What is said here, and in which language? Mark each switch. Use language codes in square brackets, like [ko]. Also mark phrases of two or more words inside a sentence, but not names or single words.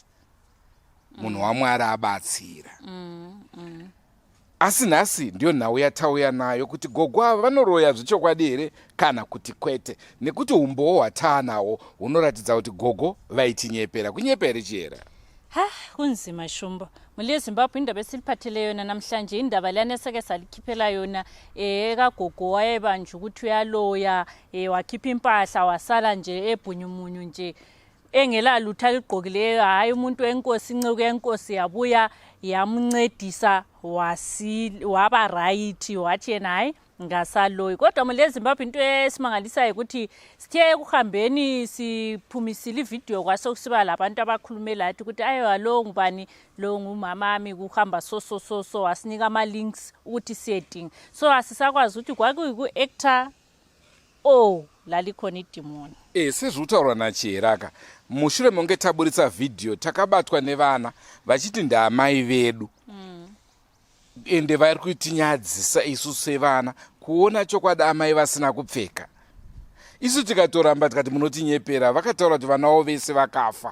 [sn] Munhu waMwari abatsira. Asi nhasi ndiyo nhau yatauya nayo kuti gogo ava vanoroya zvechokwadi here kana kuti kwete, nekuti umbowo hwataanawo hunoratidza kuti gogo vaitinyepera. Kunyepera chiyera? Kunzima shumba. [nd] Muri yeZimbabwe indaba esiliphathele yona namhlanje indaba lana seke salikhiphela yona kagogo wayebanje ukuthi uyaloya wakhipha impahla wasala nje ebhunyumunyu nje engela lutho ligqokileyo. Hayi umuntu wenkosi inceku yenkosi yabuya yamncedisa waba right wathi yena hayi ngasaloyi. Kodwa muri yeZimbabwe into esimangalisayo ukuthi sithe kuhambeni siphumisile ivideo kwasokusiba labantu abakhulumela athi ukuthi ayo lo ngubani lo ngumamami kuhamba so wasinika ama links ukuthi setting so asisakwazi ukuthi kwakuyiku actor lalikhona idemon. [sn] Sezvutaura nachiyeraka mushure monge taburitsa video takabatwa nevana vachiti ndamai vedu. Ende vari kutinyadzisa isu sevana kuona chokwadi amai vasina kupfeka. Isu tikatoramba tikati munotinyepera vakataura kuti vanawo vese vakafa.